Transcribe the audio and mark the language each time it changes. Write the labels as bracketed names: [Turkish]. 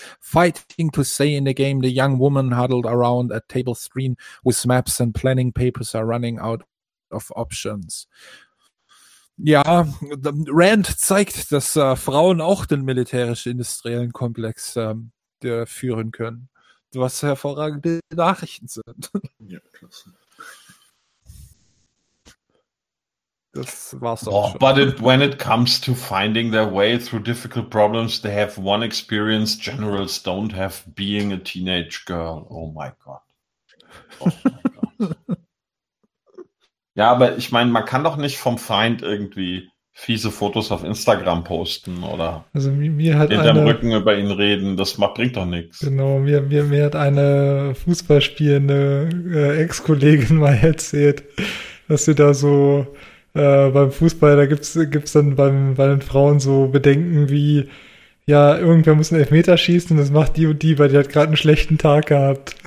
[English] Fighting to stay in the game, the young woman huddled around a table screen with maps and planning papers are running out of options. [German] Ja, Rand zeigt, dass Frauen auch den militärisch-industriellen Komplex führen können, was hervorragende Nachrichten sind. Ja, klasse. Das war's auch schon. [English] But when it comes to finding their way through difficult problems, they have one experience generals don't have, being a teenage girl. Oh my God. [German] Ja, aber ich meine, man kann doch nicht vom Feind irgendwie fiese Fotos auf Instagram posten oder also mir hat hinterm eine, Rücken über ihn reden. Das bringt doch nichts. Genau, mir hat eine fußballspielende Ex-Kollegin mal erzählt, dass sie da so beim Fußball, da gibt's dann bei den Frauen so Bedenken wie, ja, irgendwer muss einen Elfmeter schießen und das macht die und die, weil die hat gerade einen schlechten Tag gehabt.